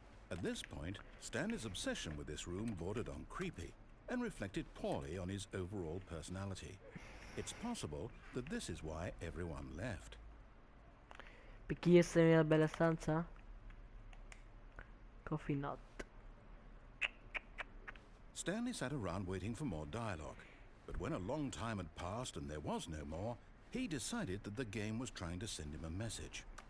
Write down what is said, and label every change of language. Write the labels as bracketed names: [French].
[English] At this point, Stanley's obsession with this room bordered on creepy and reflected poorly on his overall personality. It's possible that this is why everyone left. [Italian] Per chi è nella bella stanza? Coffee nut. [English] Stanley sat around waiting for more dialogue, but when a long time had passed and there was no more, he decided that the game was trying to send him a message.